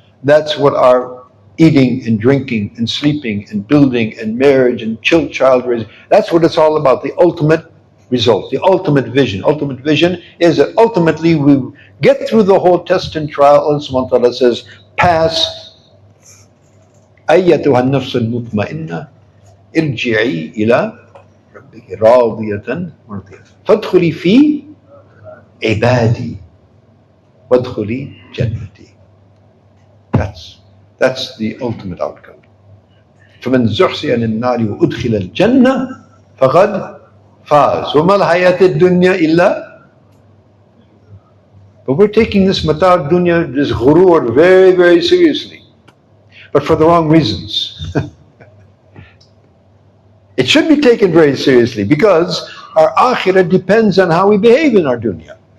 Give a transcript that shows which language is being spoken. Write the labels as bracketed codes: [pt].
[en] That's what our eating and drinking and sleeping and building and marriage and child raising, that's what it's all about, the ultimate result, the ultimate vision. Ultimate vision is that ultimately we Get through the whole test and trial. Allah subhanahu wa ta'ala says, pass. [ar] أيتها النفس المطمئنة ارجعي إلى ربك راضية مرضية فادخلي في عبادي وادخلي جنتي. [en] That's the ultimate outcome. [ar] فمن زحزح عن النار وأدخل الجنة فقد فاز وما الحياة الدنيا إلا. [en] But we're taking this mata' dunya, this ghurur, very, very seriously. But for the wrong reasons. It should be taken very seriously because our akhirah depends on how we behave in our dunya.